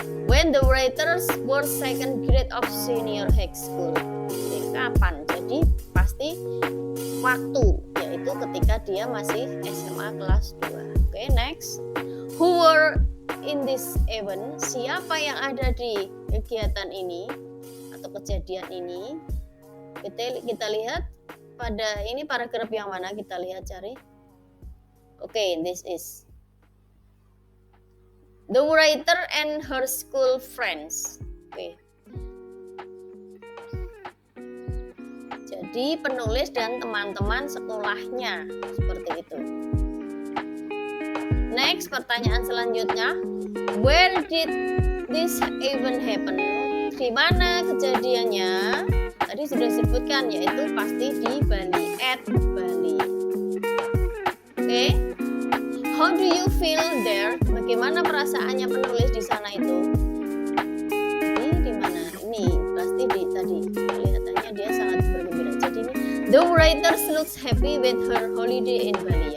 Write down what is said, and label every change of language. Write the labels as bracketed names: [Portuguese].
[English] When the writers were second grade of senior high school. [Indonesian] Oke, kapan? Jadi pasti waktu, yaitu ketika dia masih SMA kelas 2. Oke, next. [English] Who were in this event? [Indonesian] Siapa yang ada di kegiatan ini atau kejadian ini? Kita lihat pada ini paragraf yang mana, kita lihat cari. [English] Oke, this is the writer and her school friends. Oke. [Indonesian] Jadi penulis dan teman-teman sekolahnya, seperti itu. [English] Next, [Indonesian] pertanyaan selanjutnya, [English] where did this event happen? [Indonesian] Di mana kejadiannya? Tadi sudah disebutkan, yaitu pasti di Bali, [English] at Bali. [Indonesian] Oke. [English] How do you feel there? [Indonesian] Bagaimana perasaannya penulis di sana itu? Jadi di mana? Ini pasti di tadi. Kelihatannya dia sangat bergembira. Jadi ini, [English] the writer looks happy with her holiday in Bali.